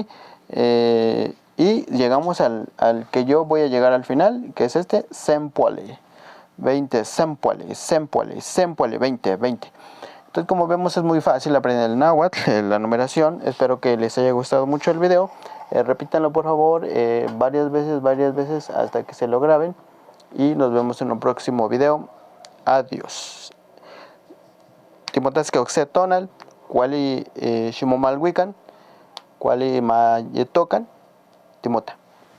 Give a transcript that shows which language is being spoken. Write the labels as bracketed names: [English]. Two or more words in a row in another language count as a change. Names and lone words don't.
[Spanish] Y llegamos al que yo voy a llegar al final, que es este, Sempoale. [Nahuatl languages] 20, Sempoale, Sempoale, Sempoale, 20, 20. [Spanish] Entonces, como vemos, es muy fácil aprender el náhuatl, la numeración. Espero que les haya gustado mucho el video. Repítanlo por favor varias veces hasta que se lo graben. Y nos vemos en un próximo video. Adiós. [Nahuatl languages] Timotaske Oxe Tonal, Kuali Shimomal Wikan, Kuali Mayetokan, Timota.